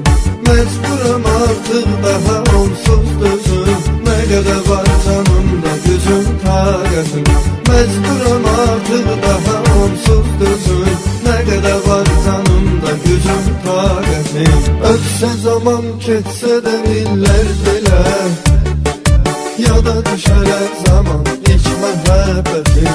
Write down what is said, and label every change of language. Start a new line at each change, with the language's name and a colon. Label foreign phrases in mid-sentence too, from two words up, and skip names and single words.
Turkish: Mecburum artık daha onsuz düzüm, ne kadar var canımda gücüm, taqətim. Mecburum artık daha onsuz düzüm, ne kadar var canımda gücüm, taqətim.
Azerbaijani: Ötsə zaman keçsə də illər belə, yada düşərək zaman ilk məhəbbəti.